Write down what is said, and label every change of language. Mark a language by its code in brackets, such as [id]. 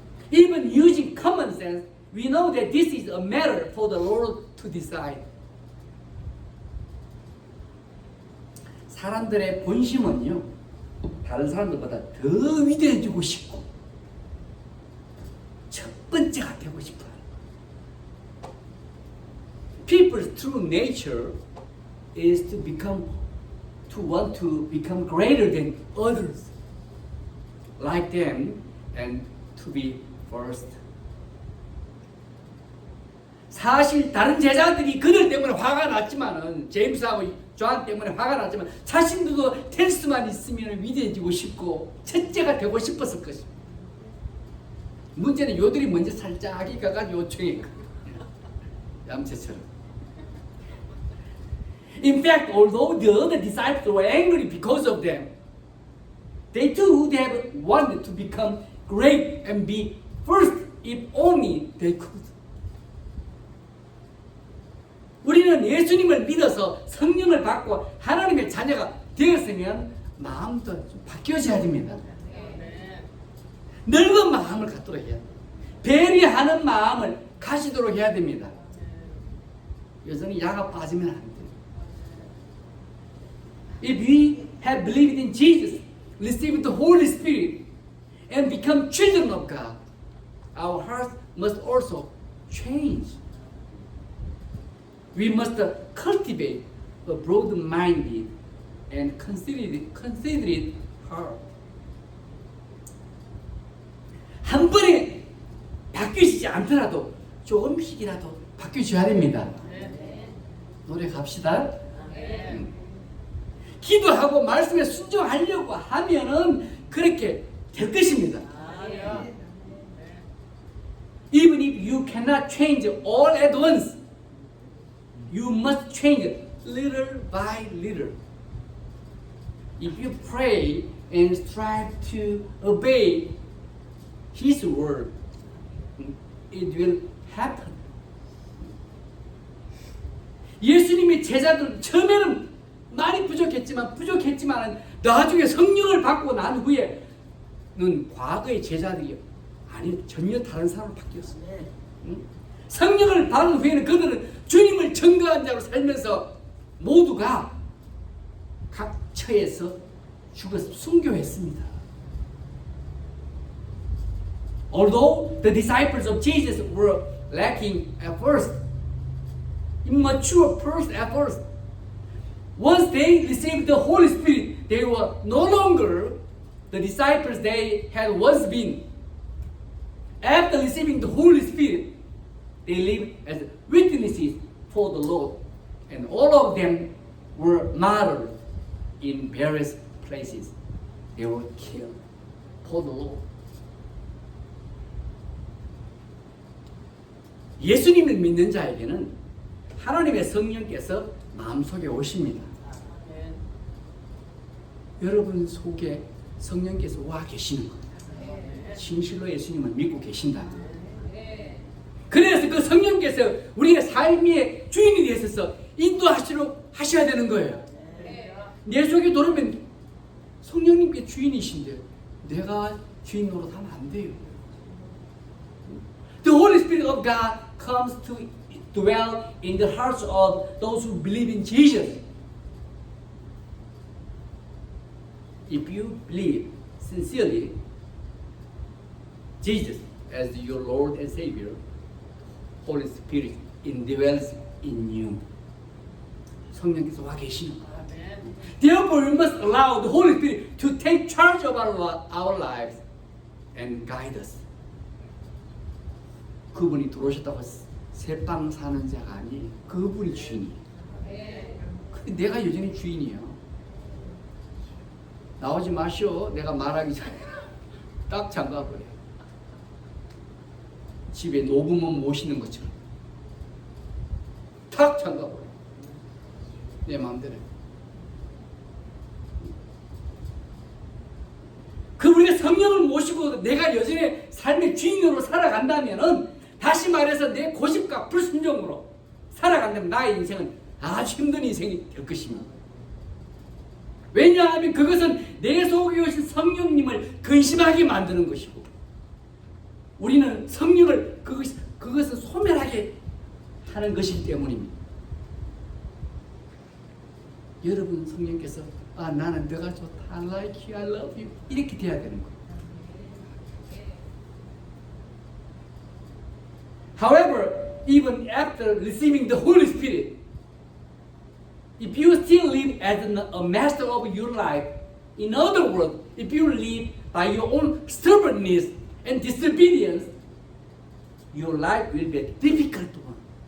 [en] Even using common sense, we know that this is a matter for the Lord to decide. [ko] 사람들의 본심은요, 다른 사람들보다 더 위대해지고 싶고 첫 번째가 되고 싶어요. [en] People's true nature is to want to become greater than others, like them, and to be first. [ko] 사실 다른 제자들이 그들 때문에 화가 났지만은 제임스하고 존 때문에 화가 났지만 자신들도 될 수만 있으면 위대해지고 싶고 첫째가 되고 싶었을 것입니다. 문제는 요들이 먼저 살짝 가가지고 요청했거든요. 얌체처럼. [en] In fact, although the other disciples were angry because of them, they too would have wanted to become great and be first if only they could. [ko] 우리는 예수님을 믿어서 성령을 받고 하나님의 자녀가 되었으면 마음도 좀 바뀌어져야 됩니다. 넓은 마음을 갖도록 해야 됩니다. 배려하는 마음을 가지도록 해야 됩니다. 여전히 야가 빠지면 안 돼요. [en] If we have believed in Jesus, received the Holy Spirit, and become children of God, our hearts must also change. We must cultivate a broad-minded and considerate heart. [ko] 한 번에 바뀌시지 않더라도 조금씩이라도 바뀌셔야 됩니다. 노력합시다. 기도하고 말씀에 순종하려고 하면은 그렇게 될 것입니다. [en] Even if you cannot change all at once, you must change it little by little. If you pray and strive to obey His word, it will happen. [ko] 예수님의 제자들 처음에는 많이 부족했지만 나중에 성령을 받고 난 후에는 과거의 제자들이 아니 전혀 다른 사람으로 바뀌었어요. 성령을 받은 후에는 그들은 주님을 증거한 자로 살면서 모두가 각 처에서 순교했습니다. [en] Although the disciples of Jesus were lacking at first, immature first at first, once they received the Holy Spirit, they were no longer the disciples they had once been. After receiving the Holy Spirit, they lived as witnesses for the Lord, and all of them were martyred in various places. They were killed for the Lord. [ko] 예수님을 믿는 자에게는 하나님의 성령께서 마음속에 오십니다. 여러분 속에 성령께서 와 계시는 겁니다. 진실로 예수님을 믿고 계신다. 그래서 그 성령께서 우리의 삶의 주인이 되셔서 인도하셔야 되는 거예요. 내 속에 들어오면 성령님께 주인이신데 내가 주인 노릇하면 안 돼요. [en] The Holy Spirit of God comes to dwell in the hearts of those who believe in Jesus. If you believe sincerely Jesus as your Lord and Savior, Holy Spirit indwells in you. [ko] 성령께서 와 계시는 거예요. [en] Therefore, we must allow the Holy Spirit to take charge of our lives and guide us. [ko] 그분이 들어오셨다고 새빵 사는 자가 아니에요. 그분이 주인이에요. 근데 내가 여전히 주인이에요. 나오지 마시오. 내가 말하기 전에 딱 잠가버려요. 집에 노부모 모시는 것처럼 탁 잠가버려요. 내 마음대로. 그 우리가 성령을 모시고 내가 여전히 삶의 주인으로 살아간다면은, 다시 말해서 내 고집과 불순종으로 살아간다면 나의 인생은 아주 힘든 인생이 될 것입니다. 왜냐하면 그것은 내 속에 오신 성령님을 근심하게 만드는 것이고, 우리는 성령을 그것을 소멸하게 하는 것이기 때문입니다. 여러분 성령께서 나는 너가 좋다, [en] I like you, I love you [ko] 이렇게 돼야 되는 거예요. [en] However, even after receiving the Holy Spirit, if you still live as a master of your life, in other words, if you live by your own stubbornness and disobedience, your life will be a difficult one.